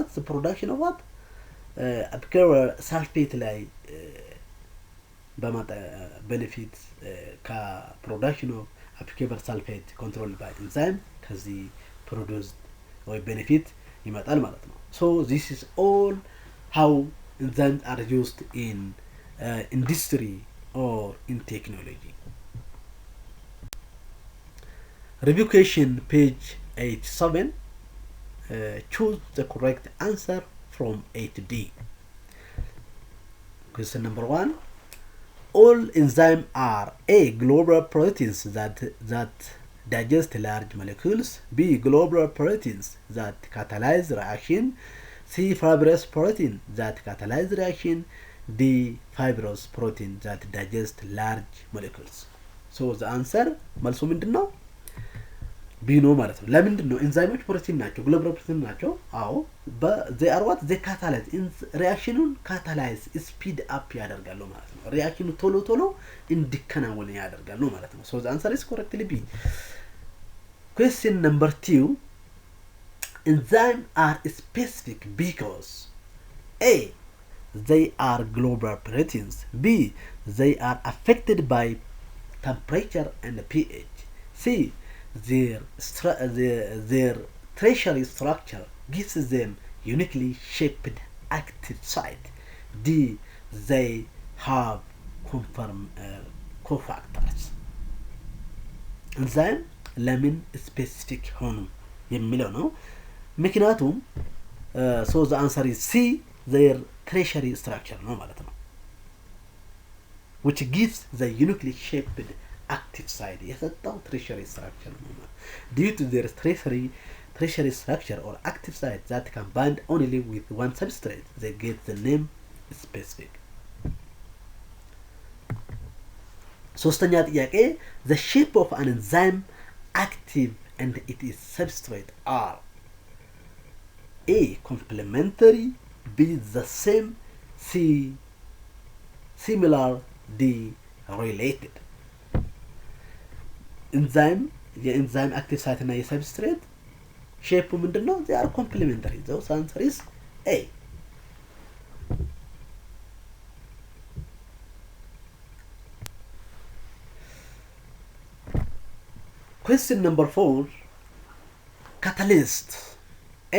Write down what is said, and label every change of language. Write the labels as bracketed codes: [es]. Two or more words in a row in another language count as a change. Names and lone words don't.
[en] the production of what? abicavar sulfate [am] ላይ በማጣ [en] benefit ከproduction of abicavar sulfate controlled by enzyme ከዚህ produced ወይ benefit [am] ይመጣል ማለት ነው። [en] so this is all how enzymes are used in industry or in technology. Review question page 87. Choose the correct answer from A to D. Question number 1. All enzymes are A. Globular proteins that digest large molecules. B. Globular proteins that catalyze reaction. C. Fibrous protein that catalyze reaction. D. Fibrous protein that digest large molecules. So the answer [am] መልሱ ምንድነው? B ነው ማለት ነው። ለምንድን ነው ኤንዛይሞች ፕሮቲን ናቸው ግሎቡላር ፕሮቲን ናቸው? [en] አዎ they are what? they catalyze reactionን catalyze speed up [am] ያደርጋሉ ማለት ነው። [en] reactionኑ [am] ቶሎ እንዲከናወን ያደርጋሉ ማለት ነው። [en] so the answer is correctly B. question number 2. enzymes are specific because A. they are globular proteins. B. they are affected by temperature and pH. C. their tertiary structure gives them uniquely shaped active site. D. they have cofactors. enzyme ለምን specific [am] ሆኑ የሚለው ነው። ምክንያቱም [en] so the answer is C. their tertiary structure [am] ነው ማለት ነው [en] which gives the uniquely shaped active site የሰጠው tertiary structure [am] ነው ማለት [en] due to their tertiary structure or active site that can bind only with one substrate, they get the name specific. [am] ሶስተኛ ጥያቄ [en] the shape of an enzyme active and its substrate are A. complementary, B. the same, C. similar, D. related. [am] enzyme የኤንዛይም [en] active site [am] እና የሰብስትሬት ሼፑ ምንድነው? [en] they are complementary. the answer is A. Question number 4. Catalyst. A.